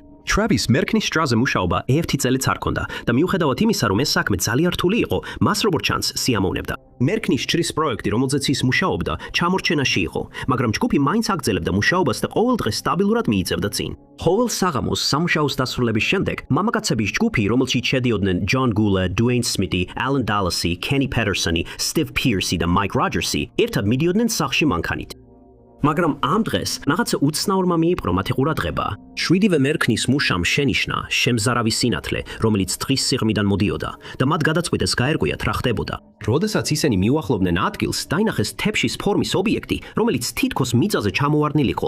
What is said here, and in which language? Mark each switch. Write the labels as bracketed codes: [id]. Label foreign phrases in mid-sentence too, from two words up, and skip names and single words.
[ka] Travis მერქნის ჭრაზე მუშაობა 1 წელიც არ ჰქონდა და მიუხედავად იმისა, რომ ეს საქმე ძალიან რთული იყო, მას როგორც ჩანს სიამოვნებდა. მერქნის ჭრის პროექტი, რომელზეც ის მუშაობდა, ჩამორჩენაში იყო, მაგრამ ჯგუფი მაინც აგრძელებდა მუშაობას და ყოველ დღეს სტაბილურად მიიწევდა წინ. ყოველ საღამოს სამუშაოს დასრულების შემდეგ მამაკაცების ჯგუფი, რომელშიც შედიოდნენ John Gula, Dwayne Smith, Alan Dallasy, Kenny Patterson, Steve Pierce და Mike Rogers-ი ერთად მიდიოდნენ სახლში მანქანით. მაგრამ ამ დღეს რაღაცა უცნაურმა მიიპყრო მათი ყურადღება. 7-ვე მერქნის მუშამ შენიშნა შემზარავი სინათლე, რომელიც დღის სიღრმიდან მოდიოდა და მათ გადაწყვიტეს გაერკვიათ რა ხდებოდა. როდესაც ისინი მიუახლოვდნენ ადგილს, დაინახეს თეფშის ფორმის ობიექტი, რომელიც თითქოს მიწაზე ჩამოვარდნილი იყო.